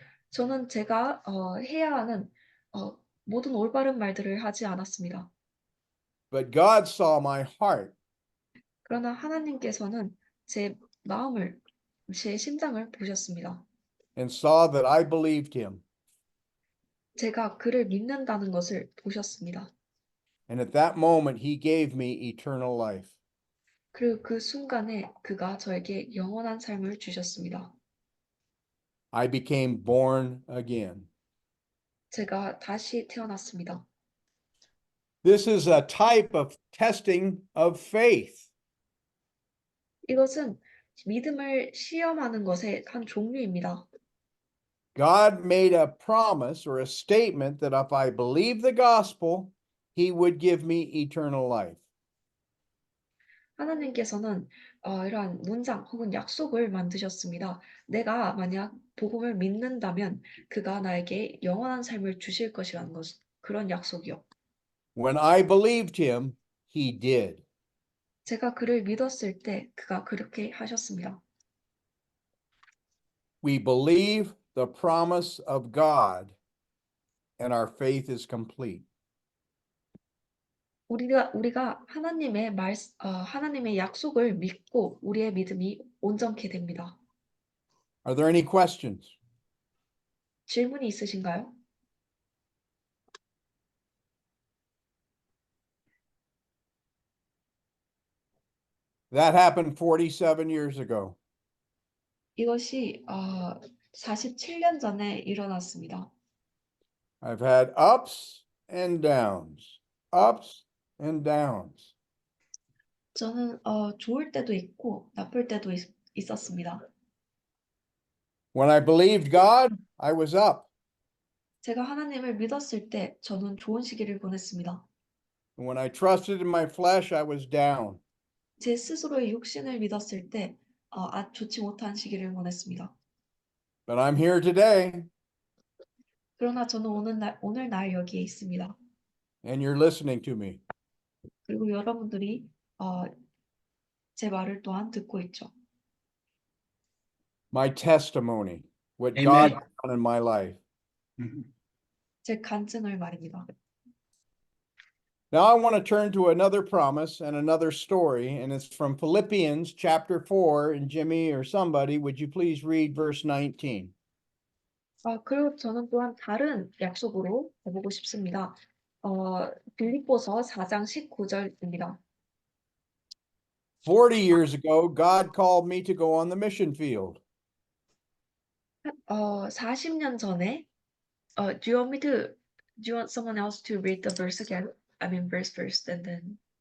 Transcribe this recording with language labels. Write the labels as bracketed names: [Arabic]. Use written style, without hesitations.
[Korean] 저는 제가 해야 하는 모든 올바른 말들을 하지 않았습니다. [English] But God saw my heart [Korean] 그러나 하나님께서는 제 마음을, 제 심장을 보셨습니다. [English] and saw that I believed him. [Korean] 제가 그를 믿는다는 것을 보셨습니다. [English] And at that moment, he gave me eternal life. [Korean] 그리고 그 순간에 그가 저에게 영원한 삶을 주셨습니다. [English] I became born again. [Korean] 제가 다시 태어났습니다. [English] This is a type of testing of faith. [Korean] 이것은 믿음을 시험하는 것의 한 종류입니다. [English] God made a promise or a statement that if I believe the gospel, he would give me eternal life. [Korean] 하나님께서는 이러한 문장 혹은 약속을 만드셨습니다. 내가 만약 복음을 믿는다면 그가 나에게 영원한 삶을 주실 것이라는 것, 그런 약속이요. [English] When I believed him, he did. [Korean] 제가 그를 믿었을 때 그가 그렇게 하셨습니다. [English] We believe the promise of God, and our faith is complete. [Korean] 우리가 하나님의 약속을 믿고 우리의 믿음이 온전케 됩니다. [English] Are there any questions? [Korean] 질문이 있으신가요? [English] That happened 47 years ago. [Korean] 이것이 47년 전에 일어났습니다. [English] I've had ups and downs, ups and downs. [Korean] 저는 좋을 때도 있고 나쁠 때도 있었습니다. [English] When I believed God, I was up. [Korean] 제가 하나님을 믿었을 때 저는 좋은 시기를 보냈습니다. [English] And when I trusted in my flesh, I was down. [Korean] 제 스스로의 육신을 믿었을 때 좋지 못한 시기를 보냈습니다. [English] But I'm here today, [Korean] 그러나 저는 오늘날 여기에 있습니다. [English] and you're listening to me. [Korean] 그리고 여러분들이 제 말을 또한 듣고 있죠. [English] My testimony, what Amen. God has done in my life. [Korean] 제 간증을 말입니다. [English] Now I want to turn to another promise and another story, and it's from Philippians chapter 4. And Jimmy or somebody, would you please read verse 19? [Korean] 그리고 저는 또한 다른 약속으로 해보고 싶습니다. 빌립보서 4장 19절입니다. [English] 40 years ago, God called me to go on the mission field. [Korean] 40년 전에 [English] do you want someone else to read the verse again? I mean verse first and then